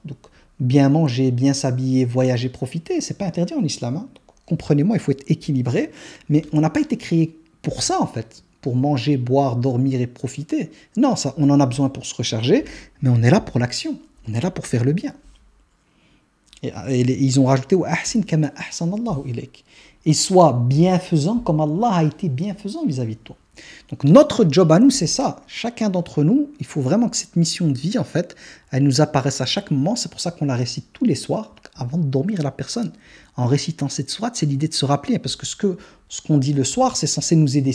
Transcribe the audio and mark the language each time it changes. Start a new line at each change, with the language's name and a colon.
French: Donc, bien manger, bien s'habiller, voyager, profiter, c'est pas interdit en islam. Hein. Donc, comprenez-moi, il faut être équilibré. Mais on n'a pas été créé pour ça, en fait. Pour manger, boire, dormir et profiter. Non, ça, on en a besoin pour se recharger, mais on est là pour l'action. On est là pour faire le bien. Et ils ont rajouté
Arabic: وَأَحْسِنْ كَمَا أَحْسَنَ اللَّهُ إِلَيْكَ.
French: Et sois bienfaisant comme Allah a été bienfaisant vis-à-vis de toi. Donc notre job à nous, c'est ça. Chacun d'entre nous, il faut vraiment que cette mission de vie, en fait, elle nous apparaisse à chaque moment. C'est pour ça qu'on la récite tous les soirs, avant de dormir la personne. En récitant cette sourate, c'est l'idée de se rappeler, parce que ce qu'on dit le soir, c'est censé nous aider.